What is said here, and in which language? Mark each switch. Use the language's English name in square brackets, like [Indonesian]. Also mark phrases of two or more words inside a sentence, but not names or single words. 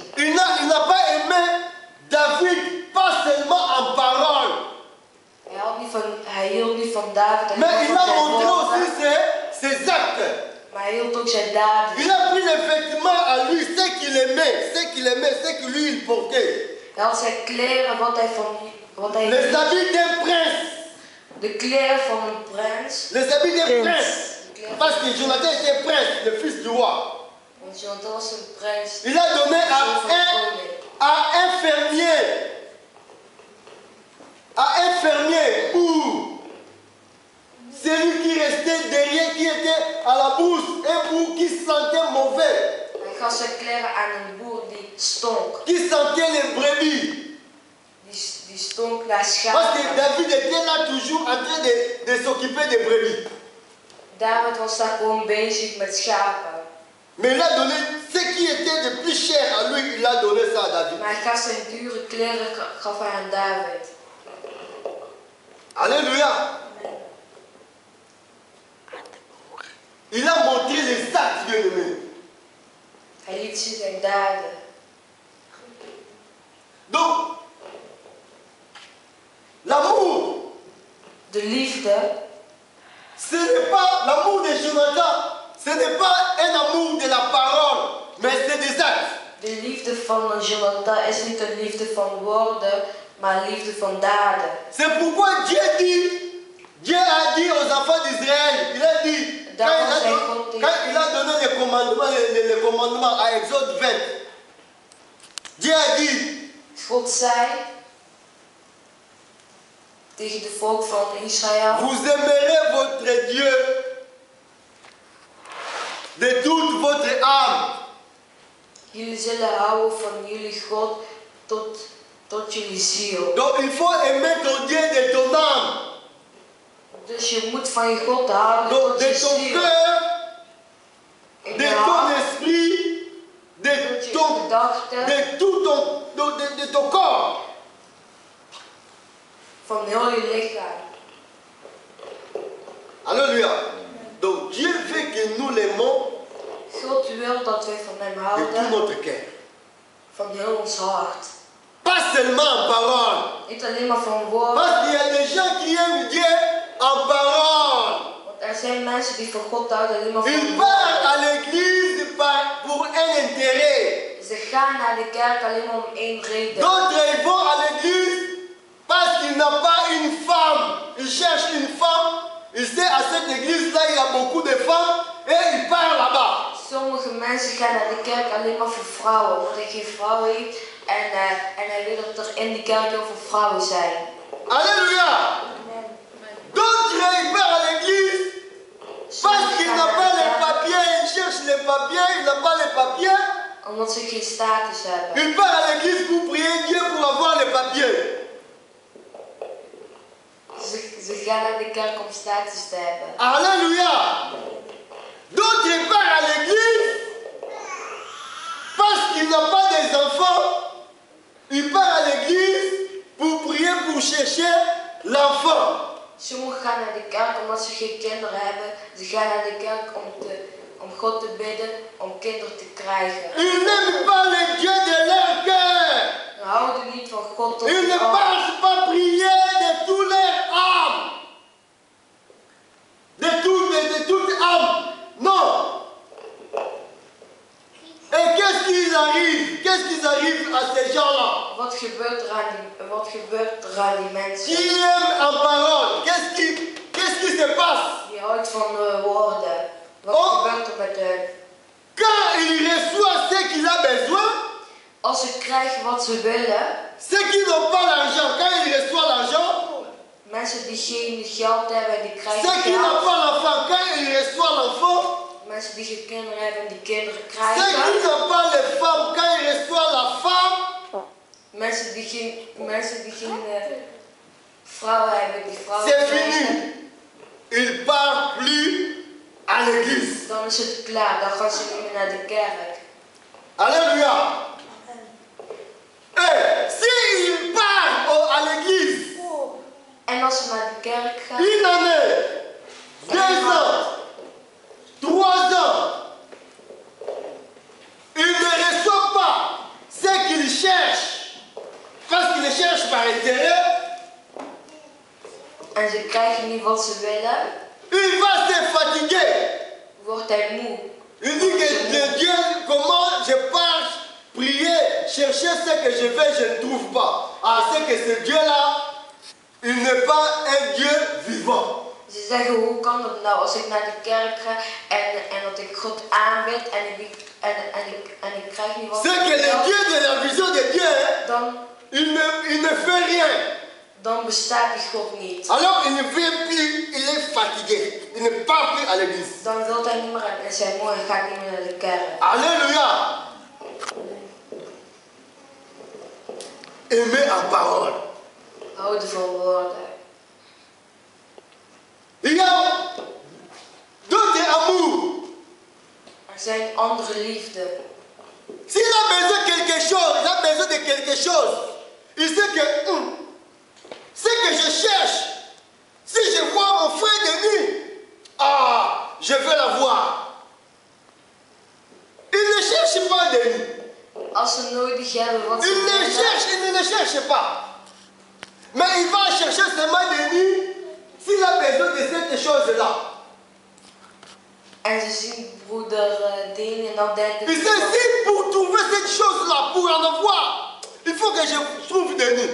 [French] Il n'a pas aimé David, pas seulement en parole. [Dutch] Hij hield niet van David. [French] Mais il a montré aussi ses actes. [Dutch] Maar hij hield ook zijn daden. [French] Il a pris effectivement à lui ce qu'il aimait, ce que lui il portait. [Dutch] Hij had zijn kleren, wat hij [French] Les habits d'un prince. [Dutch] De kleren van een prins. [French] Les habits d'un prince. Parce que Jonathan était prince, le fils du roi. [Dutch] Want Jonathan was een prins. [French] Il a donné à un fermier ou celui qui restait derrière, qui était à la bourse, un bourg qui sentait mauvais. [Dutch] Hij gaf zijn kleren aan een boer die stonk. [French] Qui sentait les brebis. [Dutch] Die stonk naar [French] Parce [Dutch] schapen. [French] que David était là toujours en train de s'occuper des brebis. [Dutch] David was daar gewoon bezig met schapen. [French] Mais il a donné ce qui était de plus cher à lui, il a donné ça à David. [Dutch] Maar hij gaf zijn dure kleren gaf hij aan David. [French] Alléluia. Il a montré les actes, bien-aimés. [Dutch] Hij liet zien zijn daden. [French] Donc, l'amour, [Dutch] De liefde, [French] ce n'est pas l'amour de Jonathan, ce n'est pas un amour de la parole, mais c'est des actes. [Dutch] de liefde van Jonathan is niet een liefde van woorden, maar een liefde van daden. [French] C'est pourquoi Dieu a dit aux enfants d'Israël, il a dit, quand il a donné les commandements à Exode 20, Dieu a dit, [Dutch] God zei tegen de volk van Israël: [French] vous aimerez votre Dieu de toute votre âme. [Dutch] jullie zullen houden van jullie God tot jullie ziel. [French] Donc il faut aimer ton Dieu de ton âme. [Dutch] Dus je moet van je God houden [French] Donc [Dutch] tot je [French] de ton [Dutch] ziel. [French] cœur, [Dutch] In de je [French] ton [Dutch] hart, [French] esprit, [Dutch] tot je gedachten, [French] de tout de ton corps. [Dutch] van heel je lichaam. [French] Alléluia. Donc Dieu veut que nous l'aimons [Dutch] God wil dat wij van hem [French] de tout [Dutch] houden, [French] notre cœur. [Dutch] van heel ons hart. [French] Pas seulement en parole. [Dutch] Niet alleen maar van woorden, [French] Parce qu'il y a des gens qui aiment Dieu en parole. [Dutch] want er zijn mensen die van God houden alleen maar [French] Ils [Dutch] van [French] partent à [Dutch] woorden. [French] l'église pour un intérêt. [Dutch] Ze gaan naar de kerk alleen maar om één reden. [French] D'autres ils vont à l'église parce qu'ils n'ont pas une femme. Ils cherchent une femme. Ils savent à cette église-là il y a beaucoup de femmes et ils partent là-bas. [Dutch] Sommige mensen gaan naar de kerk alleen maar voor vrouwen, omdat hij geen vrouw heeft en hij wil dat er in die kerk heel veel vrouwen zijn. [French] Alléluia. D'autres ils partent à l'église parce qu'ils n'ont pas les papiers. Ils cherchent les papiers, ils n'ont pas les papiers. [Dutch] Omdat ze geen status hebben. [French] Ils partent à l'église pour prier Dieu pour avoir les papiers. [Dutch] Ze gaan naar de kerk om status te hebben. [French] Alléluia. D'autres ils partent à l'église parce qu'ils n'ont pas des enfants. Ils partent à l'église pour prier, pour chercher l'enfant. [Dutch] Sommigen gaan naar de kerk omdat ze geen kinderen hebben. Ze gaan naar de kerk om God te bidden, om kinderen te krijgen. [French] Ils n'aiment pas le Dieu de leur cœur. [Dutch] Ze houden niet van God tot [French] Ils ne [Dutch] hun hart. [French] pensent pas prier de toute leur âme. De toute âme. Non. Et qu'est-ce qu'ils arrivent? Qu'est-ce qu'ils arrivent à ces gens-là? [Dutch] Wat gebeurt er aan die mensen? [French] Qui aiment en parole? Qu'est-ce qui se passe? [Dutch] Die houdt van woorden. Wat gebeurt er met hen? [French] Quand il reçoit ce qu'il a besoin, [Dutch] Als ze krijgen wat ze willen, [French] ceux qui n'ont pas l'argent, quand il reçoit l'argent, [Dutch] mensen die geen geld hebben en die krijgen [French] ceux qui n'ont [Dutch] geld. [French] pas l'enfant, quand il reçoit l'enfant, [Dutch] Mensen die geen kinderen hebben en die kinderen [French] ceux [Dutch] krijgen. [French] qui n'ont pas les femmes, quand il reçoit la femme, [Dutch] Mensen die geen vrouwen hebben, die vrouwen [French] c'est [Dutch] krijgen. [French] fini. Il part plus à l'église. [Dutch] Dan is het klaar, dan gaan ze niet meer naar de kerk. [French] Alléluia. Et s'il part à l'église, [Dutch] En als ze naar de kerk gaan, [French] une année, 2 ans, 3 ans, il ne reçoit pas ce qu'il cherche, parce qu'il cherche par intérêt. [Dutch] En ze krijgen niet wat ze willen, [French] Il va se fatiguer. [Dutch] wordt hij moe. [French] Il dit que de Dieu, comment je pars, prier, chercher ce que je veux, je ne trouve pas. Ah, c'est que ce Dieu-là, il n'est pas un Dieu vivant. [Dutch] Ze zeggen, hoe kan dat nou als ik naar de kerk ga en dat ik God aanbid en ik krijg niet wat [French] C'est que le Dieu de la vision de Dieu, [Dutch] dan, [French] il ne fait rien. [Dutch] dan bestaat die God niet. [French] Alors il ne vient plus, il est fatigué. Il ne part plus à l'église. [Dutch] Dan wil hij niet meer en zei mooi, ga ik niet meer naar de kerk. [French] Alléluia. Aimer en parole. [Dutch] Houden van woorden. [French] Il y a d'autres amours. [Dutch] Er zijn andere liefden. [French] S'il a besoin de quelque chose, il a besoin de quelque chose. Il sait que ce que je cherche, si je vois mon frère Denis, ah, je veux l'avoir. Il ne cherche pas Denis. [Dutch] Als ze nodig hebben wat ze [French] Il [Dutch] willen, [French] ne cherche pas. Mais il va chercher seulement Denis s'il a besoin de cette chose-là. [Dutch] en ze zien broeder Deen en dan denken [French] Il sait si pour trouver cette chose-là, pour en avoir, il faut que je trouve Denis.